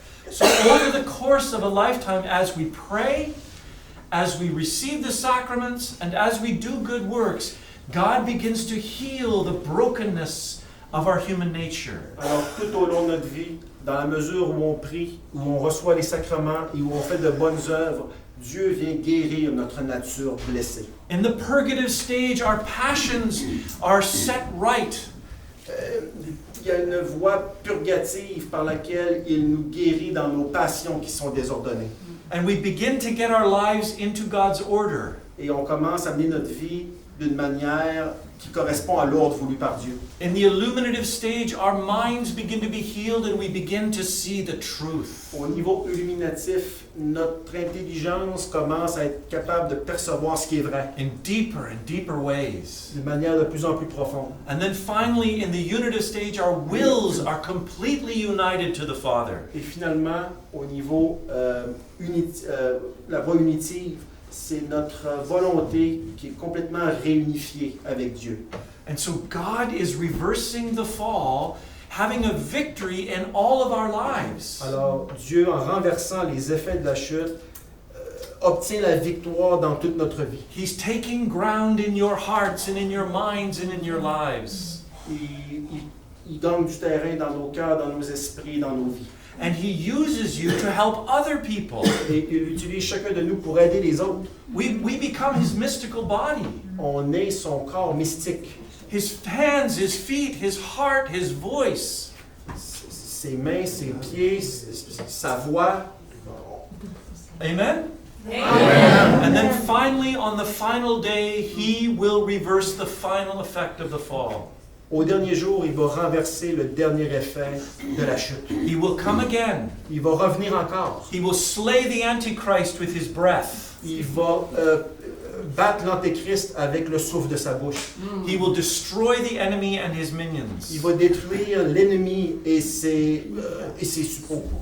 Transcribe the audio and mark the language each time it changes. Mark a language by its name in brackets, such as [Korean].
[English] So over the course of a lifetime, as we pray, as we receive the sacraments, and as we do good works, God begins to heal the brokenness of our human nature. [French] Alors, tout au long de notre vie, dans la mesure où on prie, où on reçoit les sacrements et où on fait de bonnes œuvres, Dieu vient guérir notre nature blessée. [English] In the purgative stage, our passions are set right. [French] Il y a une voie purgative par laquelle il nous guérit dans nos passions qui sont désordonnées. [English] And we begin to get our lives into God's order. [French] Et on commence à mener notre vie d'une manière qui correspond à l'ordre voulu par Dieu. [English] In the illuminative stage, our minds begin to be healed and we begin to see the truth. [French] Au niveau illuminatif, notre intelligence commence à être capable de percevoir ce qui est vrai [English] In deeper and deeper ways. [French] d'une manière de plus en plus profonde. [English] And then finally, in the unitive stage, our wills are completely united to the Father. [French] Et finalement, au niveau la voie unitive, c'est notre volonté qui est complètement réunifiée avec Dieu. [English] And so God is reversing the fall, having a victory in all of our lives. [French] Alors, Dieu, en renversant les effets de la chute, obtient la victoire dans toute notre vie. [English] He's taking ground in your hearts and in your minds and in your lives. [French] Il gagne du terrain dans nos cœurs, dans nos esprits, dans nos vies. [English] And He uses you to help other people. [French] Et il utilise chacun de nous pour aider les autres. [English] We become His mystical body. [French] On est son corps mystique. [English] His hands, His feet, His heart, His voice. [French] Ses mains, ses pieds, sa voix. [English] Amen? [French] Amen. [English] And then finally, on the final day, He will reverse the final effect of the fall. [French] Au dernier jour, il va renverser le dernier effet de la chute. [English] He will come again. [French] Il va revenir encore. [English] He will slay the Antichrist with His breath. [French] Il va battre l'Antéchrist avec le souffle de sa bouche. [English] He will destroy the enemy and his minions. [French] Il va détruire l'ennemi et ses suppôts.